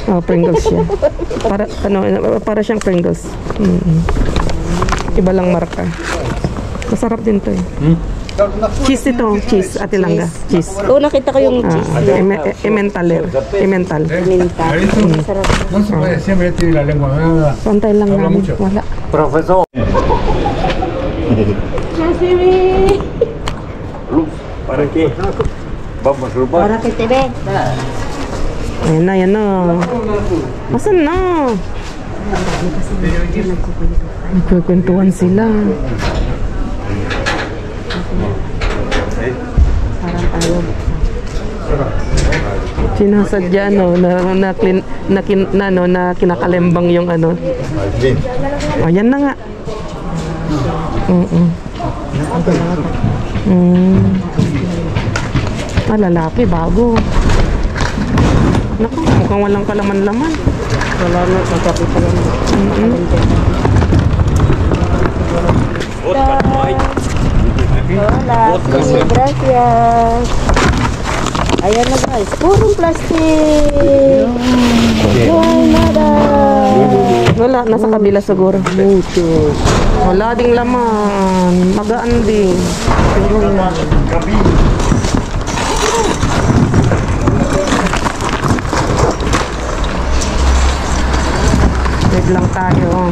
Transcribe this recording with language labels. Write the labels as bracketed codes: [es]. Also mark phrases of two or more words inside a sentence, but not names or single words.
[tl] Oh, Pringles siya. Para siyang Pringles. Iba lang marka. Masarap din to eh. Cheese ito, cheese, Tilangga. Cheese. Oo, nakita ko yung cheese. Emmental. Emmental. Masarap. [es] No se puede siempre decir la lengua. [tl] Pantay lang namin. Wala. [es] Profesor. ¿Para qué? Vamos, Rupa. Para que te ve. [tl] Ayan na. Asan na? Nagkukwentuhan sila. Sinasadya na kinakalembang yung ano. Ayan na nga. Lalaki, bago. Naku, mukhang walang kalaman-laman. Wala na, magkapita lang. [es] Hola, gracias. [tl] Ayan na guys, purong plastic. [es] Ay, nada. [tl] Wala, nasa kabila siguro. Wala ding laman. Magaan din. Wait lang tayo.